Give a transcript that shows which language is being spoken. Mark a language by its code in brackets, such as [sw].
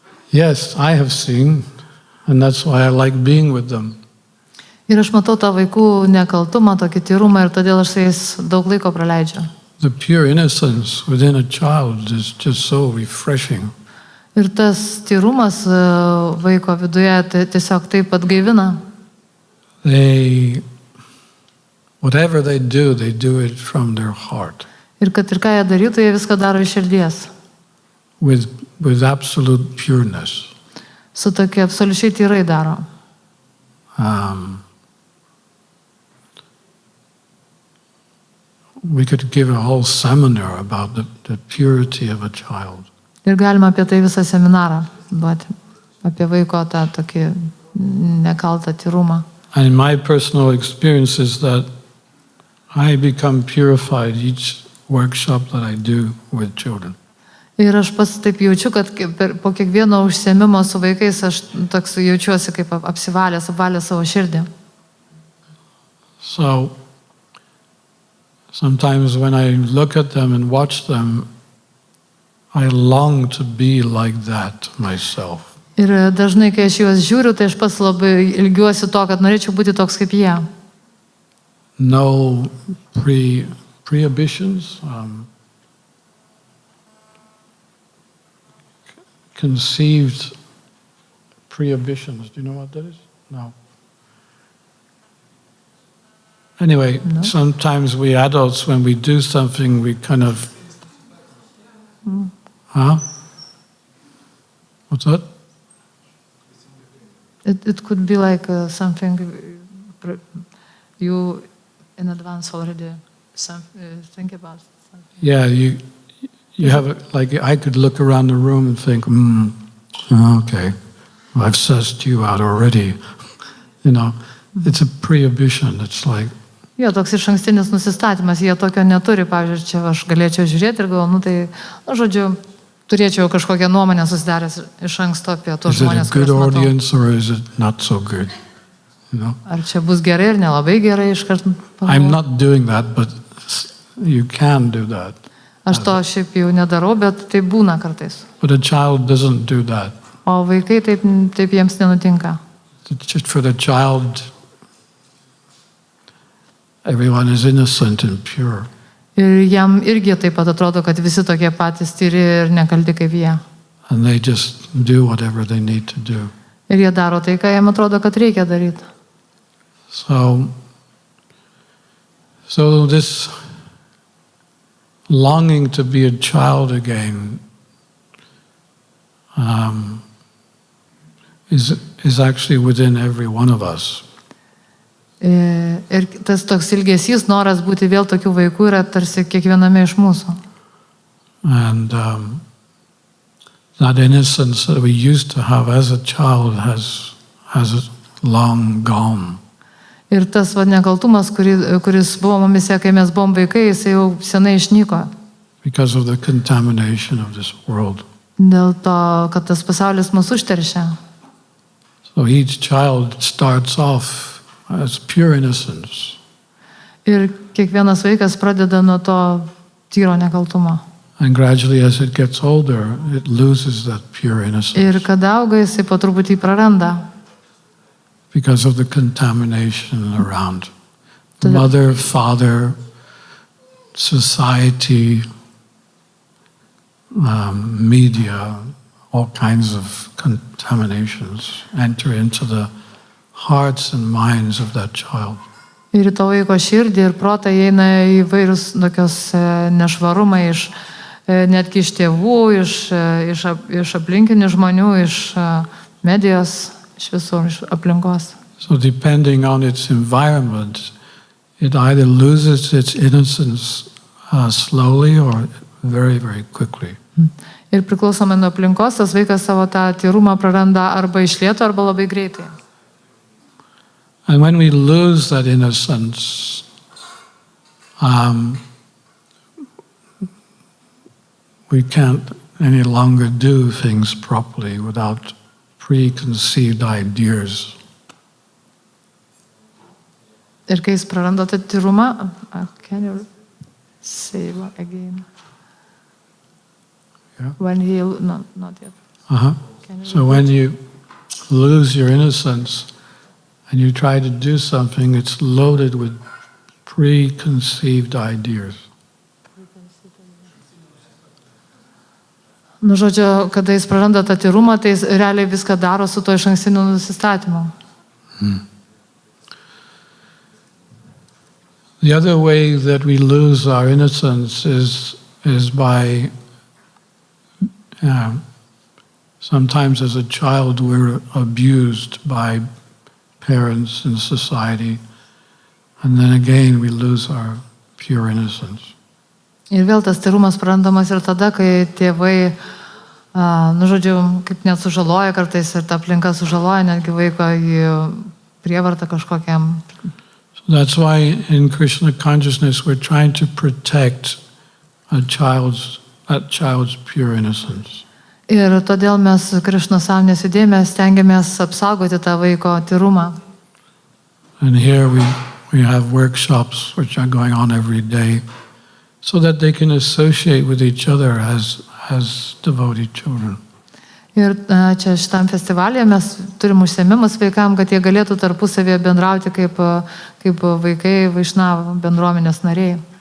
[en] Yes, I have seen, and that's why I like being with them. [lt] Ir aš matau tą vaikų nekaltumą, tokį tyrumą ir todėl aš su jais daug laiko praleidžiu. [en] The pure innocence within a child is just so refreshing. [lt] Ir tas tyrumas vaiko viduje tiesiog taip atgaivina. [en] Whatever they do it from their heart. [lt] Ir kad ir ką jie darytų, jie viską daro iš širdies. [en] With absolute pureness. [lt] Su tokia absoliučiai tyrai daro. [en] We could give a whole seminar about the purity of a child. [lt] Ir galima apie tai visą seminarą duoti. Apie vaiko tą tokį nekaltą tyrumą. [en] And in my personal experience is that I become purified each workshop that I do with children. [lt] Ir aš pats taip jaučiu, kad po kiekvieno užsiėmimo su vaikais aš toks jaučiuosi kaip apsivalęs savo širdį. [en] So sometimes when I look at them and watch them, I long to be like that myself. [lt] Ir dažnai, kai aš juos žiūriu, tai aš pats labai ilgiuosi to, kad norėčiau būti toks kaip jie. [en] No prohibitions, conceived prohibitions. Do you know what that is? No. Anyway, no. Sometimes we adults, when we do something, we kind of... Huh? What's that? It could be like something you in advance already think about something. Yeah, you have it, like I could look around the room and think, okay, well, I've sussed you out already. You know, it's a prohibition. It's like... [lt] Jo, toks išankstinis nusistatymas, jie tokio neturi, pavyzdžiui, čia aš galėčiau žiūrėti ir galvoju, žodžiu, turėčiau kažkokią nuomonę susidaręs iš anksto apie tuos žmonės, kuriuos matau. [en] Is it a good audience or is it not so good? You know? [lt] Ar čia bus gerai ir nelabai gerai iškart pagalvoti? [en] I'm not doing that, but you can do that. [lt] Aš to šiaip jau nedarau, bet tai būna kartais. [en] But a child doesn't do that. [lt] O vaikai taip jiems nenutinka. [en] Just for the child, everyone is innocent and pure. [lt] Ir jam irgi taip pat atrodo, kad visi tokie patys tyri ir nekalti kaip jie. [en] And they just do whatever they need to do. [lt] Ir jie daro tai, ką jiem atrodo, kad reikia daryti. [en] So this longing to be a child again is actually within every one of us. [lt] Ir tas toks ilgesys, noras būti vėl tokių vaikų yra tarsi kiekviename iš mūsų. [en] And that innocence that we used to have as a child has long gone. [lt] Ir tas nekaltumas, kuris buvo mumise, kai mes buvom vaikai, jisai jau senai išnyko. [en] Because of the contamination of this world. [lt] Dėl to, kad tas pasaulis mus užteršia. [en] So each child starts off as pure innocence. [lt] Ir kiekvienas vaikas pradeda nuo to tyro nekaltumo. [en] And gradually as it gets older, it loses that pure innocence. [lt] Ir kada auga, jisai po truputį praranda. [en] Because of the contamination around. Mother, father, society, media, all kinds of contaminations enter into the hearts and minds of that child. [lt] Ir to vaiko širdį ir protą įeina įvairius tokios nešvarumai netgi iš tėvų, iš aplinkinių žmonių, iš medijos, iš visur, iš aplinkos. [en] So depending on its environment, it either loses its innocence slowly or very, very quickly. [lt] Ir priklausomai nuo aplinkos, tas vaikas savo tą tyrumą praranda arba iš lėto, arba labai greitai. [en] And when we lose that innocence, we can't any longer do things properly without preconceived ideas. [lt] Ir kai jis praranda tą tyrumą, [en] can you say again? Yeah. When he, no, not yet. So when you lose your innocence and you try to do something, it's loaded with preconceived ideas. [lt] Nu, žodžiu, kada jis praranda tą tyrumą, tai jis realiai viską daro su to išankstiniu nusistatymu. [en] The other way that we lose our innocence is by sometimes as a child we're abused by parents and society, and then again we lose our pure innocence. [lt] Ir vėl tas tyrumas prarandamas ir tada, kai tėvai, nu žodžiu, kaip net sužaloja kartais ir ta aplinka sužaloja netgi vaiko į prievartą kažkokiam. [en] So that's why in Krishna Consciousness we're trying to protect that child's pure innocence. [lt] Ir todėl mes Krišnos sąmonės judėjime stengiamės apsaugoti tą vaiko tyrumą. [en] And here we have workshops which are going on every day so that they can associate with each other as devotee children. [lt] Ir čia šitam festivalyje mes turim užsiėmimus vaikam, kad jie galėtų tarpusavėje bendrauti kaip vaikai Vaišnava bendruomenės nariai.